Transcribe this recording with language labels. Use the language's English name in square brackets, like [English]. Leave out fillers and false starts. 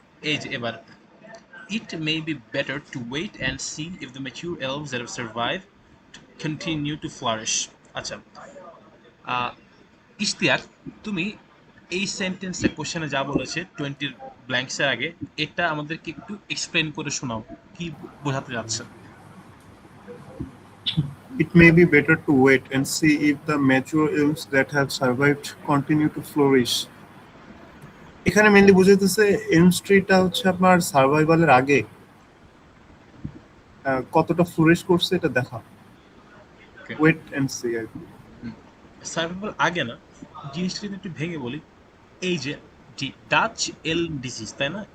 [Bangla] এই যে এবার, [English] it may be better to wait and see if the mature elves that have survived continue to flourish. [Bangla] আচ্ছা, ইশতিয়াক, তুমি এই সেন্টেন্সে কোশ্চেনে যা বলেছে 20 ব্ল্যাঙ্কসের আগে, এটা আমাদেরকে একটু এক্সপ্লেন করে শোনাও, কি বোঝাতে যাচ্ছে? [English] It may be better to wait and see if the mature elms that have survived continue to flourish. [Bangla] এখানে মেইনলি বুঝাইতেছে এলম ট্রিটা হচ্ছে আপনার সার্ভাইভালের আগে কতটা ফ্লোরিশ করছে এটা দেখা। [English] wait and see [Bangla] আর কি। সার্ভাইভাল আগে না, জিনিসটা যদি একটু ভেঙে বলি, এই যে ডাচ এলম ডিজিজ, তাই না?